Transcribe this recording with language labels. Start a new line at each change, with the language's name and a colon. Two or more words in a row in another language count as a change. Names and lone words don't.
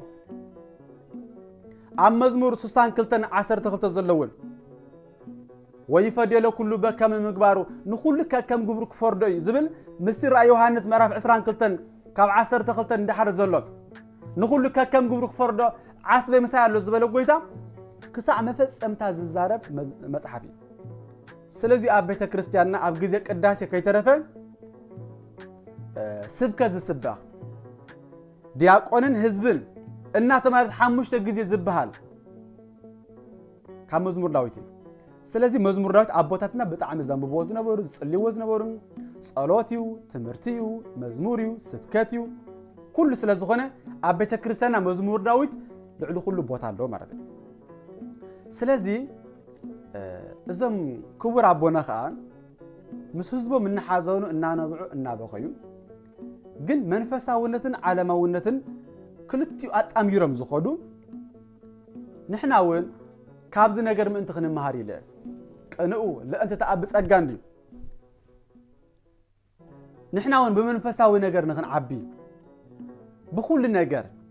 Tigrinya: ኣብ መዝሙር 62:12 ዘለውን
Geez: ወይፈደለ ኩሉ በከም ምግባሩ
Tigrinya: ንኹሉ ከከም ግብሩ ክፈርዶ ዝብል ምስጢር ዮሐንስ ምዕራፍ 22 ካብ 12 እንዳሓረ ዘሎ ንኹሉ ከከም ግብሩ ክፈርዶ ዓስበ መሳይ ኣሎ ዝበለ ጎይታ ክሳዕ መፈጸምታ ዝዛረብ መጽሐፍ እዩ ስለዚህ ኣብ ቤተ ክርስቲያንና ኣብ ግዜ ቅዳሴ ከይተረፈ ስብከት ዝስባኽ ዲያቆንን ህዝብን እናተማለት 5 ግዜ ዝብሃል ካብ መዝሙር ዳዊት ስለዚህ መዝሙር ዳዊት አቦታትና በጣም ዘንብቦ ዝነበሩ ጽልይዎ ዝነበሩ ጸሎትዩ ትምህርትዩ መዝሙርዩ ስብከትዩ ኩሉ ስለዝኾነ ኣብ ቤተ ክርስቲያንና መዝሙር ዳዊት ልዕሊ ኩሉ ቦታ ኣሎ
Amharic: ማለት ነው
Tigrinya: ስለዚህ እዞም ክቡር ኣቦና ከዓ ምስ ህዝቦም እናሓዘኑ እናነብዑ እናበኸዩ ግን መንፈሳውነትን ዓለማውነትን ክልቲኡ ኣጣሚሮም ዝኸዱ ንሕና እውን ካብዚ ነገር ምእንቲ ክንመሃር ኢለ ቅንኡ ለእንተ ተኣብ ጸጋ እንዲ ንሕና እውን ብመንፈሳዊ ነገር ንኽንዓቢ ብኩሉ ነገር